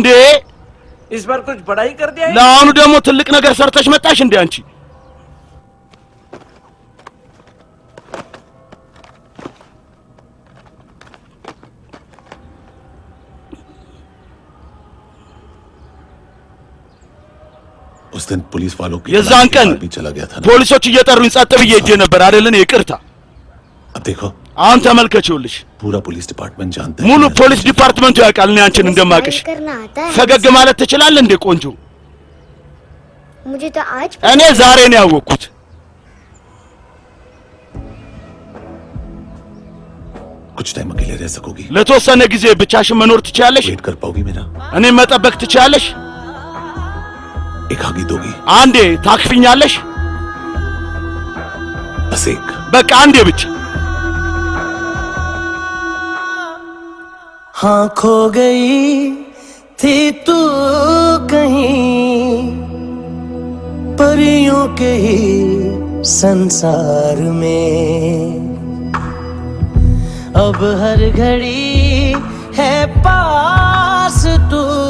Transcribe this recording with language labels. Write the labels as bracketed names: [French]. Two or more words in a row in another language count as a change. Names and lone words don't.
[Hindi] इस बार कुछ बड़ा ही कर दिया है? [Amharic] ለአሁኑ ደግሞ ትልቅ ነገር ሰርተሽ መጣሽ እንዴ አንቺ? [Hindi] उस दिन पुलिस वालों की [Amharic] የዛን ቀን [Hindi] भी चला गया था ना। [Amharic] ፖሊሶች እየጠሩኝ ጸጥ ብዬ ሄጄ ነበር አይደለን? ይቅርታ። [Hindi] अब देखो [Amharic] አሁን ተመልከችውልሽ፣ [Hindi] पूरा [English] police department [Hindi] जानता है [Amharic] ሙሉ [Hindi] कि [Amharic] ፖሊስ ዲፓርትመንቱ ያውቃል እኔ አንቺን እንደማቅሽ። [Hindi] करना आता है [Amharic] ፈገግ ማለት ትችላለህ እንዴ ቆንጆ? [Hindi] मुझे तो आज [Amharic] እኔ ዛሬ ነው ያወቅኩት። [Hindi] कुछ टाइम अकेले रह सकोगी? [Amharic] ለተወሰነ ጊዜ ብቻሽን መኖር ትችያለሽ? [Hindi] वेट कर पाओगी मेरा? [Amharic] እኔም መጠበቅ ትችያለሽ? [Hindi] एक आगे दोगी? [Amharic] አንዴ ታክፊኛለሽ? [Hindi] बस एक। [Amharic] በቃ አንዴ ብቻ። [Hindi] हाँ खो गई थी तू कहीं परियों के ही संसार में, अब हर घड़ी है पास तू